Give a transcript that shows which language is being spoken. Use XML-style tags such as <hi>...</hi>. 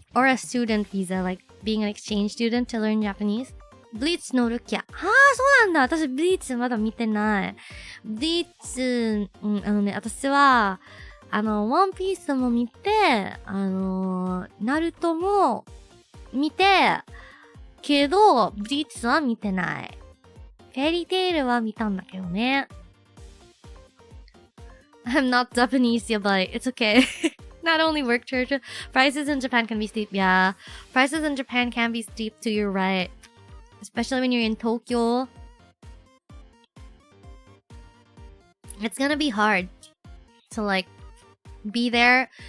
<en>Or a student visa, like being an exchange student to learn Japanese.</en> <ja>ブリーチのルキア。そうなんだ。私、ブリーチまだ見てない。ブリーチ、私は、ワンピースも見て、ナルトも見て、けど、ブリーチは見てない。フェリーテイルは見たんだけどね。</ja> <en>I'm not Japanese, yeah, but it's okay. Not only work church, prices in Japan can be steep. Yeah, prices in Japan can be steep too, you're right. Especially when you're in Tokyo. It's gonna be hard to like be there.</en>